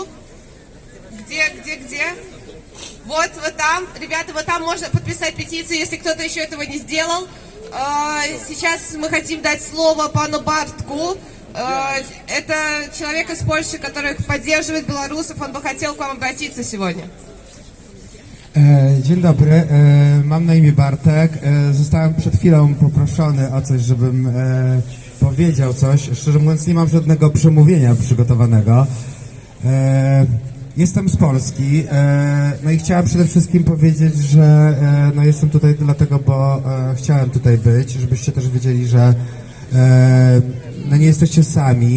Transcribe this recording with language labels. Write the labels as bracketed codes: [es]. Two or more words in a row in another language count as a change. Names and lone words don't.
[ru] Где? Вот там. Ребята, вот там можно подписать петицию, если кто-то еще этого не сделал. Сейчас мы хотим дать слово пану Бартку. Это человек из Польши, который поддерживает белорусов. Он бы хотел к вам обратиться сегодня. [pl] Dzień dobry, mam na imię Bartek. Zostałem przed chwilą poproszony o coś, żebym powiedział coś. Szczerze mówiąc, nie mam żadnego przemówienia przygotowanego. Jestem z Polski, no i chciałem przede wszystkim powiedzieć, że no jestem tutaj dlatego, bo chciałem tutaj być, żebyście też wiedzieli, że no nie jesteście sami.